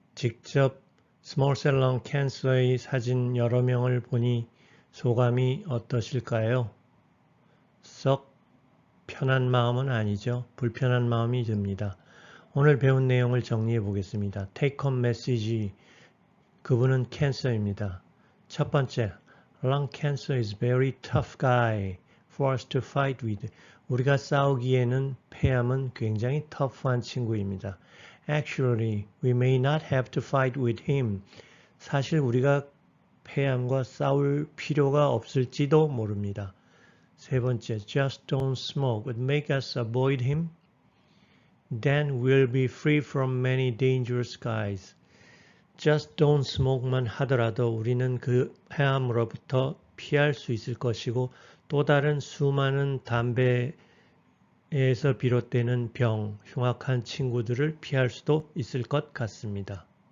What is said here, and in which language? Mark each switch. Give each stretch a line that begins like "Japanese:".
Korean: 직접 스몰 셀 렁 캔서의 사진 여러 명을 보니 소감이 어떠실까요? 썩 편한 마음은 아니죠. 불편한 마음이 듭니다. 오늘 배운 내용을 정리해 보겠습니다.
English: Take home message.
Korean: 그분은 캔서입니다. 첫 번째,
English: lung cancer is very tough guy for us to fight with.
Korean: 우리가 싸우기에는 폐암은 굉장히 터프한 친구입니다.
English: Actually, we may not have to fight with him.
Korean: 사실 우리가 폐암과 싸울 필요가 없을지도 모릅니다. 세 번째,
English: just don't smoke would make us avoid him. Then we'll be free from many dangerous guys. Just don't smoke
Korean: 만 하더라도 우리는 그 폐암으로부터 피할 수 있을 것이고 또 다른 수많은 담배에서 비롯되는 병, 흉악한 친구들을 피할 수도 있을 것 같습니다.